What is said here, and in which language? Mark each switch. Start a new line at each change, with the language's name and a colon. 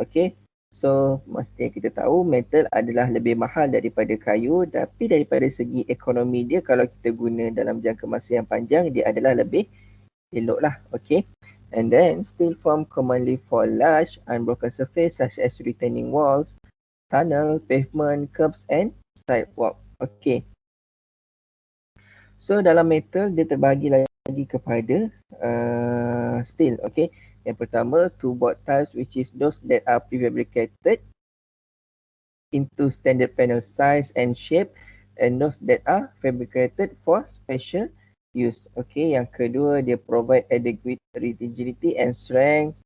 Malay: Okay. So mesti kita tahu metal adalah lebih mahal daripada kayu, tapi daripada segi ekonomi dia kalau kita guna dalam jangka masa yang panjang dia adalah lebih elok lah. Okay.
English: And then steel form commonly for large unbroken surface such as retaining walls, tunnel, pavement, curbs and sidewalk. Okay.
Malay: So dalam metal dia terbahagi lagi kepada steel.
English: Okay.
Malay: Yang pertama,
English: two board types which is those that are prefabricated into standard panel size and shape, and those that are fabricated for special use. Okay.
Malay: Yang kedua, dia
English: provide adequate rigidity and strength.